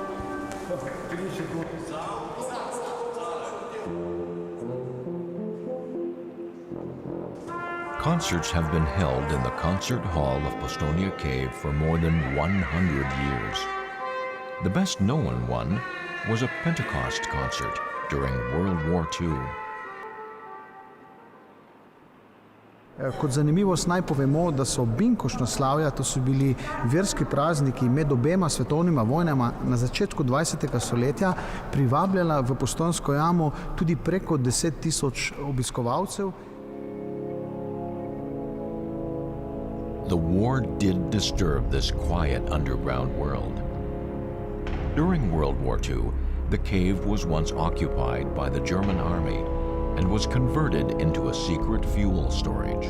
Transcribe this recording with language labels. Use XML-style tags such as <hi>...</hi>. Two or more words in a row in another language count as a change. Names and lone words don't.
<en>Concerts have been held in the concert hall of Postonia Cave for more than 100 years. The best known one was a Pentecost concert during World War II.</en> <sl>Kot zanimivost naj povemo, da so binkošnoslavja, to so bili verski prazniki med obema svetovnima vojnama na začetku 20. stoletja, privabljala v Postojnsko jamo tudi preko 10.000 obiskovalcev.</sl> <en>The war did disturb this quiet underground world. During World War II, the cave was once occupied by the German army and was converted into a secret fuel storage.</en>